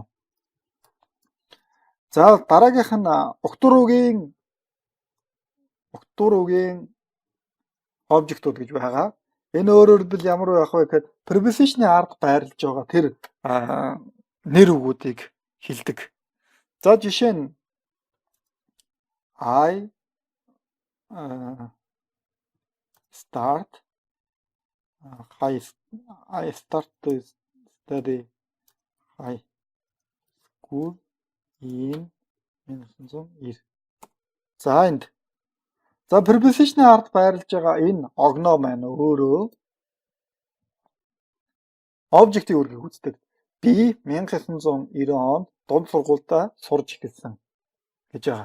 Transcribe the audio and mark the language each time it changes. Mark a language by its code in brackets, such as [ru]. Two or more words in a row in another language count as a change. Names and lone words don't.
[mn] За дараагийнх нь уктууругийн object-ууд гэж байгаа. Энэ өөрөөр хэлбэл ямар байх вэ гэхэд preposition-ийн ард байрлаж байгаа тэр нэр үгүүдийг хэлдэг. За жишээ нь [en] I start to study high school in 1990. [mn] За энд preposition-ийн ард байрлаж байгаа энэ огноо маань өөрөө object-ийн үргийг үздэг. Би 1990 онд дунд сургуультаа сурж эхэлсэн гэж байгаа.